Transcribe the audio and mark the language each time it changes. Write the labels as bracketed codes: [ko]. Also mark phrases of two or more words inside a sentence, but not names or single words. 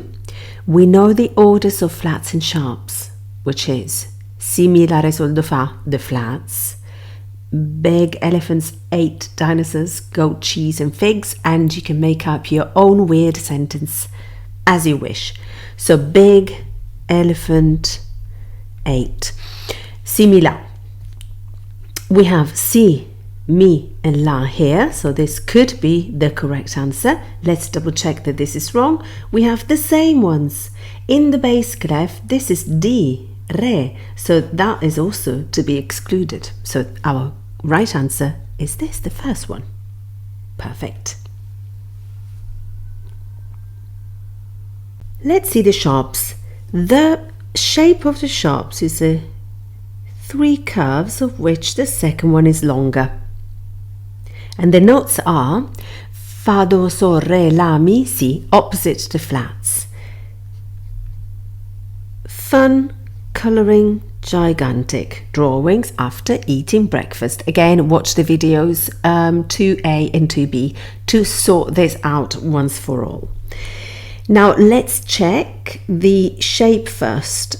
[en] We know the orders of flats and sharps, which is Si, Mi, La, Re, Sol, Do, Fa, the flats, big elephants, 8 dinosaurs, goat, cheese and figs, and you can make up your own weird sentence as you wish. So big elephant 8. Si, mi, la. We have si, mi and la here, so this could be the correct answer. Let's double check that this is wrong. We have the same ones. In the bass clef, this is di, re, so that is also to be excluded. So our right answer is this, the first one. Perfect. Let's see the sharps. The shape of the sharps is 3 curves, of which the second one is longer. And the notes are fa, do, sol, re, la, mi, si, opposite the flats. Fun colouring gigantic drawings after eating breakfast. Again, watch the videos 2A and 2B to sort this out once for all. Now let's check the shape first.